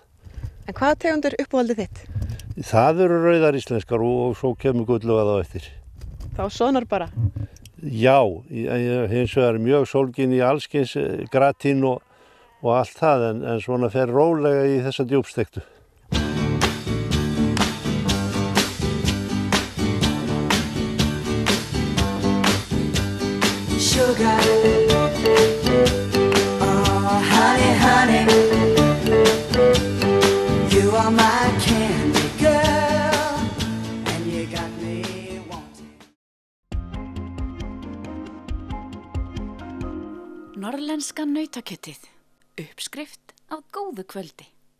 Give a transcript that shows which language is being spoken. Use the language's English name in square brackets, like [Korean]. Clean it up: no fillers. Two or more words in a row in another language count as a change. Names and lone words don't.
[Icelandic] En hvaða tegundir uppáhaldið þitt? Það eru rauðar íslenskar og svo kemur gullauga þá eftir. Þá sonar bara? Já, hins vegar mjög sólgin í allskyns gratín og allt það en svona fer rólega í þessa djúpstektu. [English] Sugar, oh honey, honey, you are my candy girl, and you got me wanting. [Icelandic] Norðlenska nautakjötið, uppskrift á góðu kvöldi.